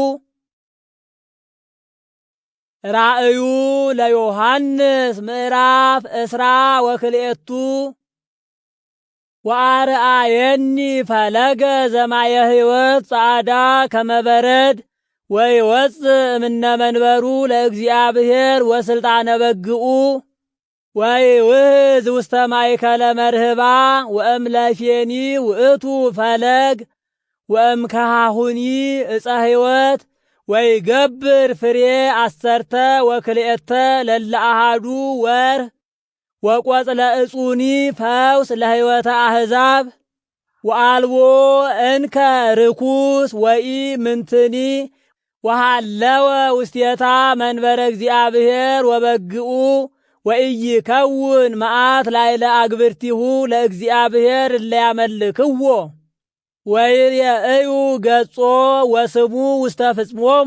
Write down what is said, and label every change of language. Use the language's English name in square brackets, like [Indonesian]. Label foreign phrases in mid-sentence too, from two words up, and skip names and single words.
[Geez] ራእዩ ለዮሐንስ ምዕራፍ 12 ወአርአየኒ ፈለገ ዘማየ ሕይወት ጻዕዳ ከመበረድ ወይወፅእ እምነ መንበሩ ለእግዚአብሔር ወስልጣነ በግኡ ወይውህዝ ውስተ ማእከለ መርህባ ወእምለፌኒ ውእቱ ፈለግ ወእምከሃሁኒ ዕፀ ሕይወት ወይገብር ፍሬ 12 ለለ አሃዱ ወርህ ወቈጽለ ዕጹኒ ፈውስ ለሕይወተ አሕዛብ ወአልቦ እንከ ርኩስ ወኢ ምንትኒ ወሃለወ ውስቴታ መንበረ እግዚአብሔር ወበግኡ ወኢይከውን መዓት ላዕለ አግብርቲሁ ለእግዚአብሔር እለያመልክዎ ወይሬእዩ ገጾ ወስሙ ውስተ ፍጽሞሙ